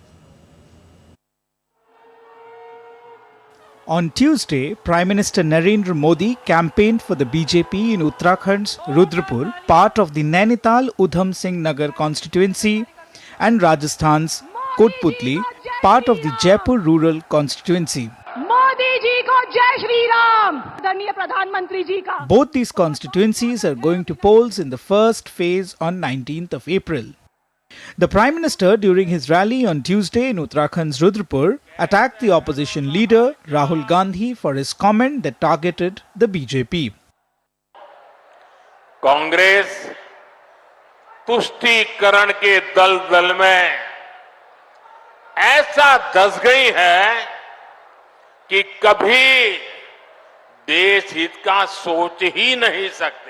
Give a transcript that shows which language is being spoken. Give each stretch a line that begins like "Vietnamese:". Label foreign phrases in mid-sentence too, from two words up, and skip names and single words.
English: On Tuesday, Prime Minister Narendra Modi campaigned for the BJP in Uttarakhand's Rudrapur, part of the Nainital Udham Singh Nagar constituency, and Rajasthan's Kotputli, part of the Jaipur rural constituency.
Hindi: मोदी जी को जय श्री राम! आदरणीय प्रधान मंत्री जी का.
English: Both these constituencies are going to polls in the first phase on 19th of April. The Prime Minister, during his rally on Tuesday in Uttarakhand's Rudrapur, attacked the opposition leader Rahul Gandhi for his comment that targeted the BJP.
Hindi: कांग्रेस तुष्टीकरण के दलदल में ऐसा धंस गई है कि कभी देश हित का सोच ही नहीं सकती।